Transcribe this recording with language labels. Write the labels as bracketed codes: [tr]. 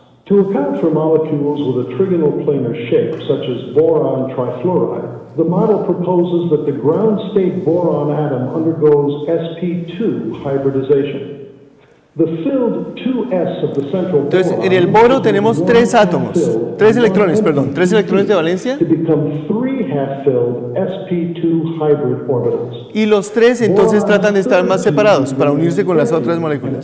[en] to account for molecules with a trigonal planar shape, such as boron trifluoride, the model proposes that the ground state boron atom undergoes sp2 hybridization. The filled 2s of the central [es] entonces, en el boro tenemos 3 átomos, 3 electrones, perdón, 3 electrones de valencia. [en] To become 3 half-filled sp2 hybrid orbitals. [es] Y los 3 entonces tratan de estar más separados para unirse con las otras moléculas.